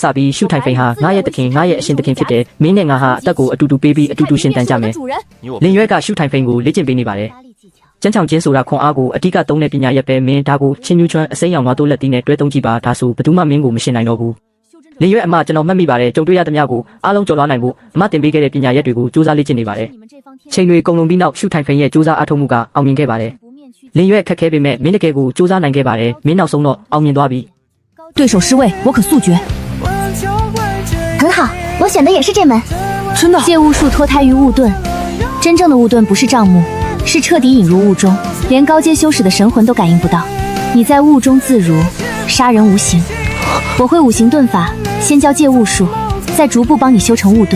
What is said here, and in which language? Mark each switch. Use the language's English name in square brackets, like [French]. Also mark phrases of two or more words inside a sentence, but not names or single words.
[Burmese] ပြီးရှုထိုင်ဖိန်ဟာငါရဲ့တခင်ငါရဲ့အရှင်တခင်ဖြစ်တယ်မင်းနဲ့ငါဟာအသက်ကိုအတူတူပေးပြီးအတူတူရှင်တန်ကြမယ်လင်ရွက်ကရှုထိုင်ဖိန်ကိုလေ့ကျင့်ပေးနေပါတယ်ကျန်းချောင်ချင်းဆိုတာခွန်အားကိုအတိကသုံးတဲ့ပညာရက်ပဲမင်းဒါကိုချင်းညူးချွမ်းအစိမ်းရောင်နွားတိုးလက်တီးနဲ့တွဲသုံးကြည့်ပါဒါဆိုဘယ်သူမှမင်းကိုမရှင်နိုင်တော့ဘူးလင်ရွက်အမကျွန်တော်မှတ်မိပါတယ်ကြုံတွေ့ရသမျှကိုအားလုံးကြော်လွှားနိုင်ဖို့အမတင်ပေးခဲ့တဲ့ပညာရက်တွေကိုစူးစမ်းလေ့ကျင့်နေပါတယ်ချိန်တွေကုန်လွန်ပြီးနောက်ရှုထိုင်ဖိန်ရဲ့စူးစမ်းအားထုတ်မှုကအောင်မြင်ခဲ့ပါတယ်လင်ရွက်ခက်ခဲပေမဲ့မင်းတကယ်ကိုစူးစမ်းနိုင်ခဲ့ပါတယ်မင်းနောက်ဆုံးတော့အောင်မြင်သွားပြီ [Chinese] 对手失位我可速决很好，我选的也是这门。真的借物术脱胎于物盾，真正的物盾不是账目，是彻底引入物中，连高阶修士的神魂都感应不到。你在物中自如，杀人无形。我会五行盾法，先教借物术，再逐步帮你修成物盾。